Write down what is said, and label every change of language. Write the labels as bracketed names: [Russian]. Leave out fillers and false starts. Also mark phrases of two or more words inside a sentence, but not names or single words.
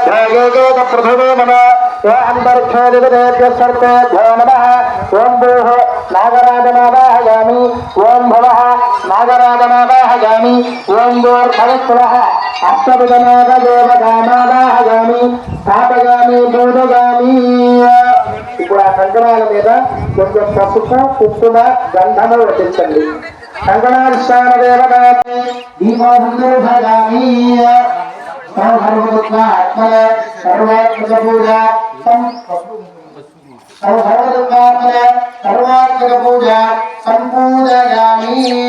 [Sanskrit] प्रथमे नमः अंतरिक्षेदिदेभ्यः सर्वेभ्यो नमः ओं भूः नागराजमावाहयामि ओं भवः नागराजमावाहयामि ओं भूर्भवस्वः अष्टविधनागदेवतामावाहयामि स्थापयामि पूजयामि। [Telugu] ఇప్పుడు ఆ కంకణాల మీద కొంచెం పసుపు కుంకుమ గంధము వటించండి. కంకణాధిష్టాన దేవతాన్ని దీపోధంతో భజామి. [Sanskrit] సర్వభూత ఆత్మనే సర్వాత్మక పూజ సర్వభూతాత్మనే సర్వాత్మక పూజ సంపూజయామి.